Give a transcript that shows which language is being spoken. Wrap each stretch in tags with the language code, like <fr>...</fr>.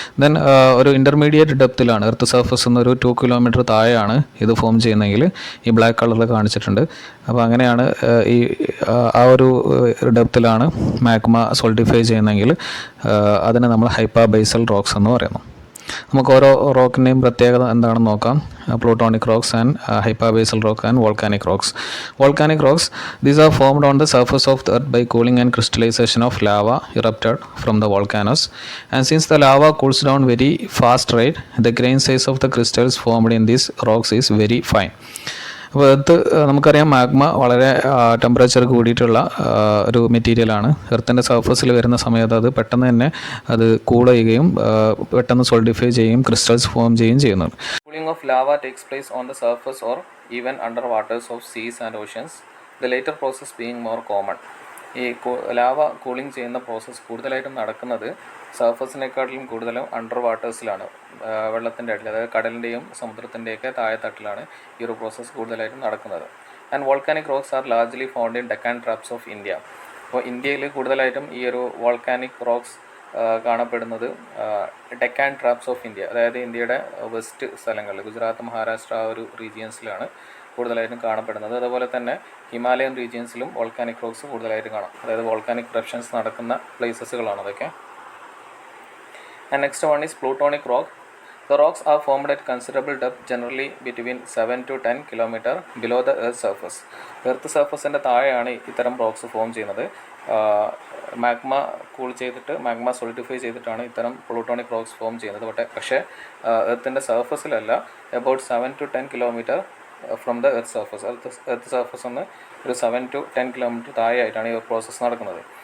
<ml>Then ഒരു intermediate ഡെപ്തിലാണ്, earth സർഫസിൽ നിന്ന് ഒരു 2 km താഴെയാണ് ഇത് ഫോം ചെയ്യുന്നതെങ്കിൽ ഈ ബ്ലാക്ക് കളറിൽ കാണിച്ചിട്ടുണ്ട്. അപ്പോൾ അങ്ങനെയാണ് ഈ ആ ഒരു ഡെപ്തിലാണ് മാഗ്മ സോൾഡിഫൈ ചെയ്യുന്നതെങ്കിൽ അതിനെ നമ്മൾ ഹൈപ്പാബേസൽ റോക്സ് എന്ന് പറയുന്നു. നമുക്ക് ഓരോ റോക്കിൻ്റെയും പ്രത്യേകത എന്താണെന്ന് നോക്കാം. Plutonic rocks and ഹൈപ്പാബേസൽ rock and volcanic rocks.</ml> <en>Volcanic rocks, these are formed on the surface of the earth by cooling and crystallization of lava erupted from the volcanoes. And since the lava cools down very fast rate, the grain size of the crystals formed in these rocks is very fine.</en> <ml>അപ്പോൾ earth നമുക്കറിയാം magma വളരെ temperature കൂടിയിട്ടുള്ള ഒരു മെറ്റീരിയലാണ്. എർത്തിൻ്റെ സർഫസിൽ വരുന്ന സമയത്ത് അത് പെട്ടെന്ന് തന്നെ അത് കൂൾ ചെയ്യുകയും പെട്ടെന്ന് സോൾഡിഫൈ ചെയ്യുകയും ക്രിസ്റ്റൽസ് ഫോം ചെയ്യുകയും ചെയ്യുന്നു.</ml> <en>Cooling of lava takes place on the surface or even under waters of seas and oceans, the later process being more common.</en> <ml>ഈ ലാവ കൂളിംഗ് ചെയ്യുന്ന പ്രോസസ്സ് കൂടുതലായിട്ടും നടക്കുന്നത് സർഫസിനേക്കാട്ടിലും കൂടുതലും അണ്ടർ വാട്ടേഴ്സിലാണ്, വെള്ളത്തിൻ്റെ അടിയിൽ, അതായത് കടലിൻ്റെയും സമുദ്രത്തിൻ്റെയൊക്കെ താഴെത്തട്ടിലാണ് ഈ ഒരു പ്രോസസ്സ് കൂടുതലായിട്ടും നടക്കുന്നത്.</ml> <en>And volcanic rocks are largely found in Deccan traps of India.</en> <ml>അപ്പോൾ ഇന്ത്യയിൽ കൂടുതലായിട്ടും ഈ ഒരു വോൾക്കാനിക് റോക്സ് കാണപ്പെടുന്നത് ഡെക്കാൻ ട്രാപ്സ് ഓഫ് ഇന്ത്യ, അതായത് ഇന്ത്യയുടെ വെസ്റ്റ് സ്ഥലങ്ങളിൽ, ഗുജറാത്ത്, മഹാരാഷ്ട്ര ആ ഒരു റീജിയൻസിലാണ് കൂടുതലായിട്ടും കാണപ്പെടുന്നത്. അതുപോലെ തന്നെ ഹിമാലയൻ റീജിയൻസിലും വോൾക്കാനിക് റോക്സ് കൂടുതലായിട്ട് കാണാം, അതായത് വോൾക്കാനിക് ഇറപ്ഷൻസ് നടക്കുന്ന പ്ലേസസുകളാണ് അതൊക്കെ.</ml> <en>And next one is plutonic rock. The rocks are formed at considerable depth, generally between 7 to 10 km below the earth's surface.</en> <ml>Earth സർഫസിൻ്റെ താഴെയാണ് ഇത്തരം റോക്സ് ഫോം ചെയ്യുന്നത്. മാഗ്മ കൂൾ ചെയ്തിട്ട്, magma solidify ചെയ്തിട്ടാണ് ഇത്തരം പ്ലൂട്ടോണിക് റോക്സ് ഫോം ചെയ്യുന്നത്. പക്ഷേ എർത്തിൻ്റെ സർഫസിലല്ല.</ml> <en>about 7 to 10 km from the earth surface,</en> <ml>earth surface ഒന്ന് ഒരു 7 to 10 km താഴെയായിട്ടാണ് ഈ പ്രോസസ്സ് നടക്കുന്നത്.</ml>